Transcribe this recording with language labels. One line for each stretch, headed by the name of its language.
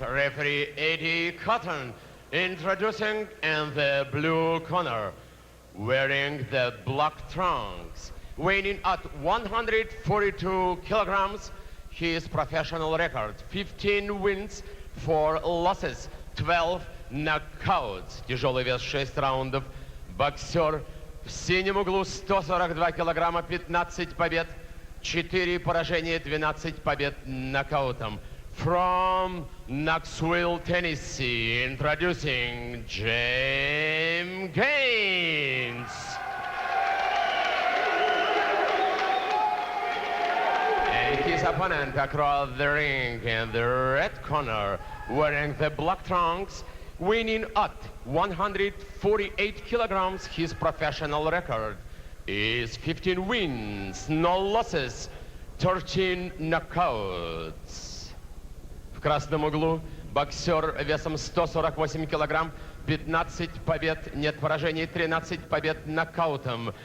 English: Referee Eddie Cotton introducing in the blue corner, wearing the black trunks, weighing at 142 kilograms. His professional record, 15 wins, 4 losses, 12 knockouts.
Russian: Тяжелый вес 6 раундов. Боксер в синем углу 142 килограмма, 15 побед, 4 поражения, 12 побед нокаутом.
English: From Knoxville, Tennessee, introducing James Gaines. And his opponent across the ring in the red corner, wearing the black trunks, winning at 148 kilograms. His professional record is 15 wins, no losses, 13 knockouts.
Russian: В красном углу боксер весом 148 килограмм, 15 побед, нет поражений, 13 побед нокаутом.